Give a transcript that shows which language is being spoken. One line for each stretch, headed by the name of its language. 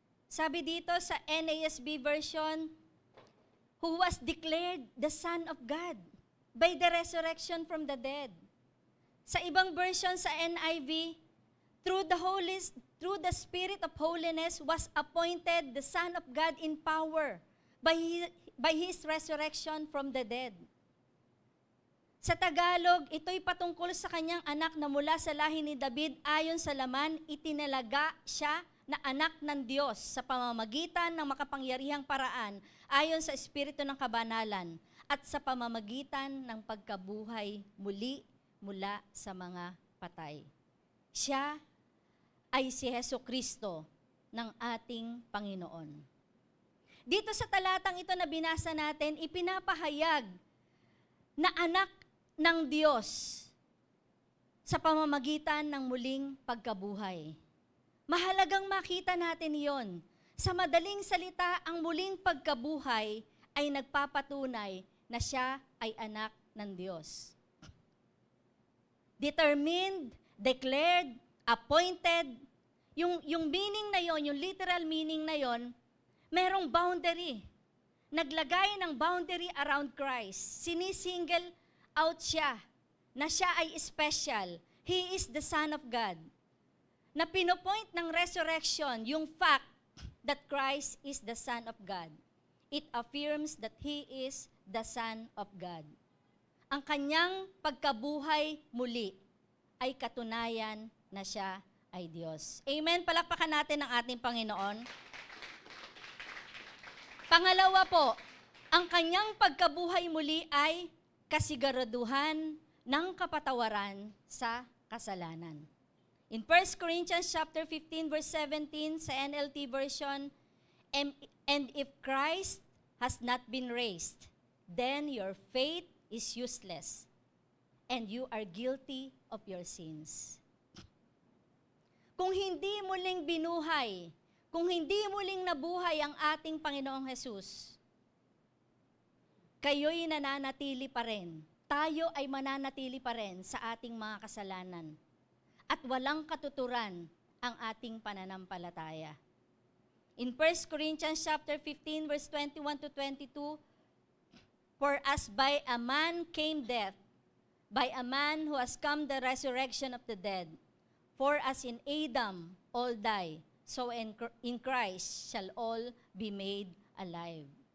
Filipino: Sabi dito sa
English: NASB version, who was declared the Son of God by the resurrection from the dead.
Filipino: Sa ibang
English: version sa NIV, through the Spirit of holiness was appointed the Son of God in power by His resurrection from the dead.
Filipino: Sa Tagalog, ito'y patungkol sa kanyang anak na mula sa lahi ni David ayon sa laman, itinalaga siya na anak ng Diyos sa pamamagitan ng makapangyarihang paraan ayon sa Espiritu ng Kabanalan at sa pamamagitan ng pagkabuhay muli mula sa mga patay. Siya ay si Hesukristo ng ating Panginoon. Dito sa talatang ito na binasa natin, ipinapahayag na anak ng Diyos sa pamamagitan ng muling pagkabuhay. Mahalagang makita natin iyon. Sa madaling salita, ang muling pagkabuhay ay nagpapatunay na siya ay anak ng Diyos.
English: Determined, declared, appointed,
Filipino: yung meaning na yon, yung literal meaning na yon, merong boundary. Naglagay ng boundary around Christ. Sinisingle out siya na siya ay special.
English: He is the Son of God.
Filipino: Na pinopoint ng
English: resurrection yung fact that Christ is the Son of God. It affirms that He is the Son of God.
Filipino: Ang kanyang pagkabuhay muli ay katunayan na siya ay Diyos. Amen? Palakpakan natin ang ating Panginoon. Pangalawa po, ang kanyang pagkabuhay muli ay kasiguraduhan ng kapatawaran sa kasalanan.
English: In 1 Corinthians chapter 15 verse 17 sa NLT version, and if Christ has not been raised, then your faith is useless and you are guilty of your sins.
Filipino: Kung hindi muling binuhay, kung hindi muling nabuhay ang ating Panginoong Jesus, kayo'y nananatili pa rin. Tayo ay mananatili pa rin sa ating mga kasalanan. At walang katuturan ang ating pananampalataya.
English: In 1 Corinthians chapter 15 verse 21 to 22, for as by a man came death, by a man who has come the resurrection of the dead, for as in Adam all die, so in Christ shall all be made alive.